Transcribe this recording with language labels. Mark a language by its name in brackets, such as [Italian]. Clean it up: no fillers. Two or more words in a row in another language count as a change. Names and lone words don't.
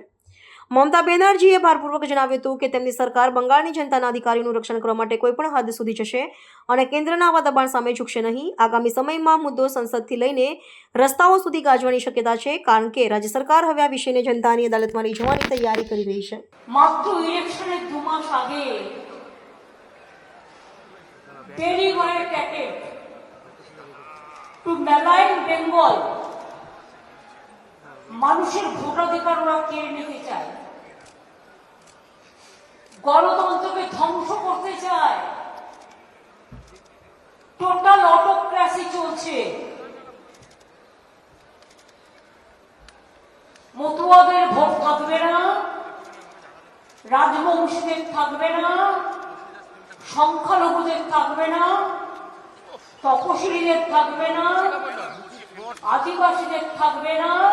[Gujarati] મમતા બેનર્જીએ ભારપૂર્વક જણાવ્યું હતું કે તેમની સરકાર બંગાળની જનતાના અધિકારોનું રક્ષણ કરવા માટે કોઈપણ હદ સુધી જશે અને કેન્દ્રના આવા દબાણ સામે ઝૂકશે નહીં। આગામી સમયમાં મુદ્દો સંસદથી લઈને રસ્તાઓ સુધી ગાજવાની શક્યતા છે, કારણ કે રાજ્ય સરકાર હવે આ વિષયને જનતાની અદાલતમાં લઈ જવાની તૈયારી કરી રહી છે। [Bangla] মাত্র ইলেকশনের 2 মাস আগে [English] deliberate to malign Bengal [Bangla] মানুষের ভোটাধিকার ওরা কেড়ে নিতে চায়, গণতন্ত্রকে ধ্বংস করতে চায়, [English] total autocracy [Bangla] চলছে। মতুয়াদের ভোট থাকবে না, রাজবংশীদের থাকবে না, সংখ্যালঘুদের থাকবে না, তপশিলীদের থাকবে না, আদিবাসীদের থাকবে না।